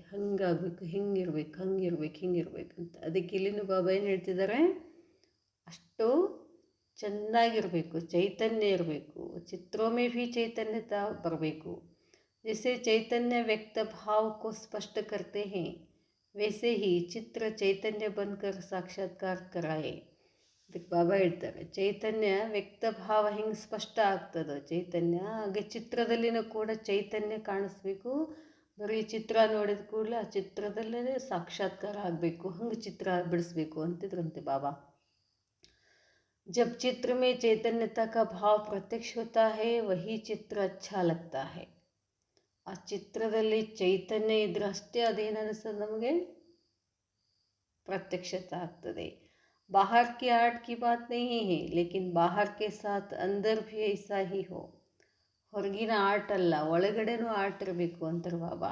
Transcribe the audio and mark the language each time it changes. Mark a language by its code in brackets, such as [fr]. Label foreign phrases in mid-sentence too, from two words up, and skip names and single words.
[kn] ಹಂಗಾಗಬೇಕು, ಹಿಂಗಿರ್ಬೇಕು, ಹಿಂಗಿರ್ಬೇಕಂತ. ಅದಕ್ಕೆ ಇಲ್ಲಿನ ಬಾಬಾ ಏನು ಹೇಳ್ತಿದ್ದಾರೆ, ಅಷ್ಟು ಚೆನ್ನಾಗಿರಬೇಕು, ಚೈತನ್ಯ ಇರಬೇಕು. [hi] चित्रोंमें भी चैतन्यता ಬರಬೇಕು. जैसे चैतन्य व्यक्त भाव को स्पष्ट करते हैं वैसे ही चित्र चैतन्य बनकर साक्षात्कार कराए. [kn] ಅದಕ್ಕೆ ಬಾಬಾ ಹೇಳ್ತಾರೆ ಚೈತನ್ಯ ವ್ಯಕ್ತ ಭಾವ ಹಿಂಗೆ ಸ್ಪಷ್ಟ ಆಗ್ತದೆ. ಚೈತನ್ಯ ಹಾಗೆ ಚಿತ್ರದಲ್ಲಿನೂ ಕೂಡ ಚೈತನ್ಯ ಕಾಣಿಸ್ಬೇಕು. ಬರೀ ಚಿತ್ರ ನೋಡಿದ ಕೂಡಲೇ ಆ ಚಿತ್ರದಲ್ಲೇ ಸಾಕ್ಷಾತ್ಕಾರ ಆಗಬೇಕು, ಹಂಗೆ ಚಿತ್ರ ಬಿಡಿಸ್ಬೇಕು ಅಂತಿದ್ರಂತೆ ಬಾಬಾ. [hi] जब चित्र में चैतन्यता का भाव प्रत्यक्ष होता है वही चित्र अच्छा लगता है. [kn] ಆ ಚಿತ್ರದಲ್ಲಿ ಚೈತನ್ಯ ಇದ್ರೆ ಅಷ್ಟೇ ಅದೇನು ಅನಿಸ್ತದೆ, ನಮಗೆ ಪ್ರತ್ಯಕ್ಷತೆ ಆಗ್ತದೆ. [hi] बाहर की आर्ट की बात नहीं है लेकिन बाहर के साथ अंदर भी ऐसा ही हो. [kn] ಹೊರಗಿನ ಆರ್ಟ್ ಅಲ್ಲ, ಒಳಗಡೆನೂ ಆರ್ಟ್ ಇರಬೇಕು ಅಂತಾರೆ ಬಾಬಾ.